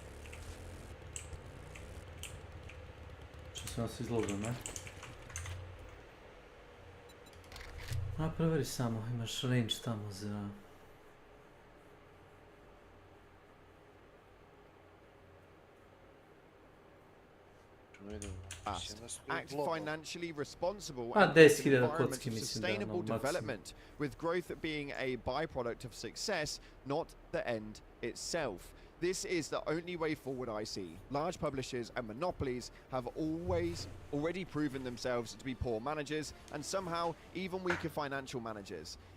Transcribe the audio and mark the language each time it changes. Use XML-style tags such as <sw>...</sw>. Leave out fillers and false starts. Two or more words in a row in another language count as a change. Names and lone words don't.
<hr>Što se nas izložio, ne? A proveri samo, imaš range tamo za...</hr> <en>Act financially responsible Ah, and</en> <hr>10.000</hr> <en>environment</en> <hr>kocki</hr> <en>of</en> <hr>mislim da</hr> <en>sustainable</en> <hr>ono, maksimum.</hr> <en>development, with growth being a byproduct of success, not the end itself. This is the only way forward I see. Large publishers and monopolies have already proven themselves to be poor managers and somehow even weaker financial managers.</en>